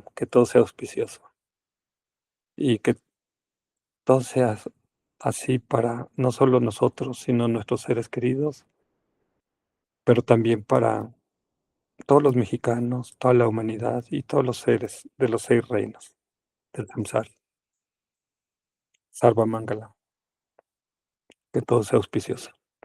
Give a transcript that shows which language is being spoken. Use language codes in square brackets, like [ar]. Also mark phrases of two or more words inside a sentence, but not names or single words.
[es] Que todo sea auspicioso. Y que todo sea así para no solo nosotros, sino nuestros seres queridos, pero también para todos los mexicanos, toda la humanidad y todos los seres de los 6 reinos del samsara. [sa] सर्व मङ्गल. [es] Que todo sea auspicioso.